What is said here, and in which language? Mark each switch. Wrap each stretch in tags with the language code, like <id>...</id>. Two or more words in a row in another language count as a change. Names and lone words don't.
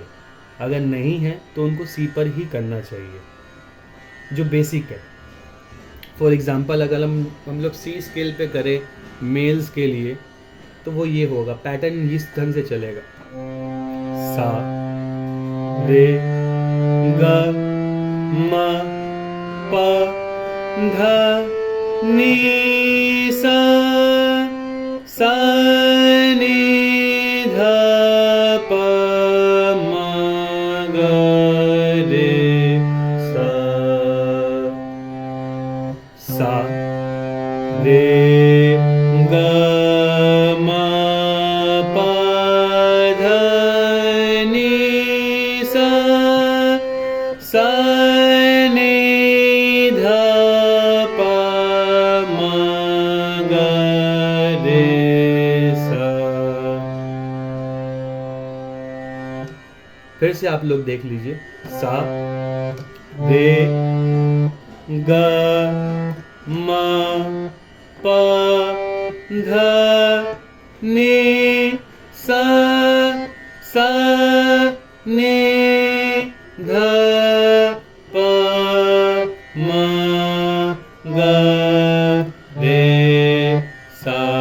<hi>अगर नहीं है तो उनको सी पर ही करना चाहिए, जो बेसिक है।</hi> <en>for example</en> <hi>अगर हम लोग</hi> <en>C scale</en> <hi>पे करें मेल्स के लिए, तो वो ये होगा, पैटर्न इस ढंग से चलेगा, सा रे गा मा पा धा नी सा, सा नी धा पा मा गा रे सा, सा रे गा मा पा धा नी सा, सा नी धा पा मा गा रे सा। फिर से आप लोग देख लीजिए, सा रे गा मा पा धा नी सा, सा नी धा पा मा गा रे सा।</hi>